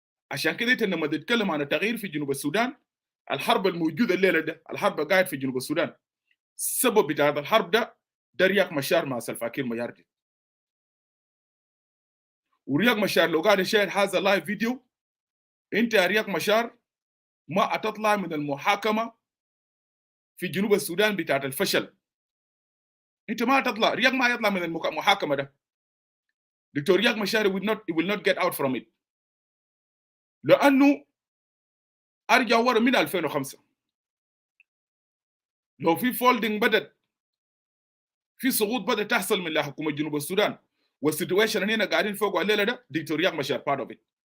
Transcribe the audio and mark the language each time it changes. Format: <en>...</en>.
<ar>عشان كده انت لما تتكلم عن التغيير في جنوب السودان، الحرب الموجوده الليله ده، الحرب قاعد في جنوب السودان، السبب بتاع الحرب ده رياك مشار مع سلفاكير مياردي. ورياك مشار لو قاعد يشاهد هذا اللايف فيديو، انت يا رياك مشار ما هتطلع من المحاكمه في جنوب السودان بتاعت الفشل. انت ما هتطلع، رياك ما يطلع من المحاكمه ده.</ar> <en>Doctor Riak Machar will not get out from it.</en> <ar>لانه ارجع ورا من 2005 لو في فولدنج بدت، في سقوط بدات تحصل من حكومه جنوب السودان، والسيتويشن هنا قاعدين فوق الليله ده، دكتور رياك مشار</ar> <en>Part of it.</en>